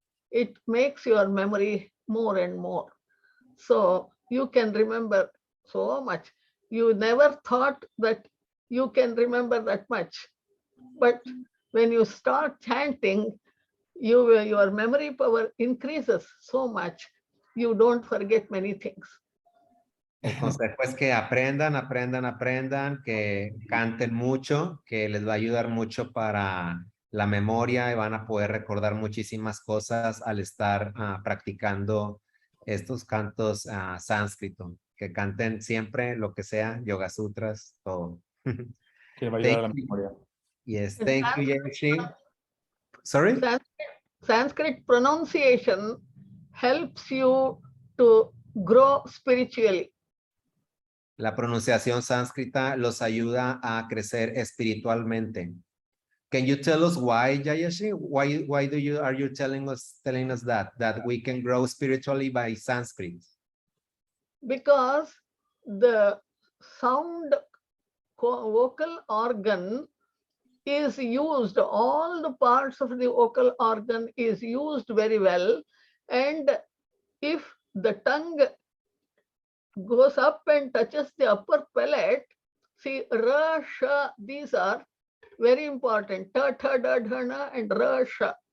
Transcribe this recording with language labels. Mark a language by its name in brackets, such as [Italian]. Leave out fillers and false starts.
[English] It makes your memory more and more. So you can remember so much. You never thought that you can remember that much. But when you start chanting, your memory power increases so much. You don't forget many things. [Spanish] El consejo es que aprendan, que canten mucho, que les va a ayudar mucho para la memoria y van a poder recordar muchísimas cosas al estar practicando estos cantos sánscrito. Que canten siempre lo que sea, yoga sutras, todo. Que va a ayudar a la memoria. [English] Yes, thank you, Jayashree. Sorry? Sanskrit pronunciation helps you to grow spiritually. [Spanish] La pronunciación sánscrita los ayuda a crecer espiritualmente. [English] Can you tell us why, Jayashree? Why are you telling us that we can grow spiritually by Sanskrit? Because the sound vocal organ is used, all the parts of the vocal organ is used very well, and if the tongue goes up and touches the upper palate, see, ra, sha, these are very important, ta, tha, da, dha, na, and ra, sha.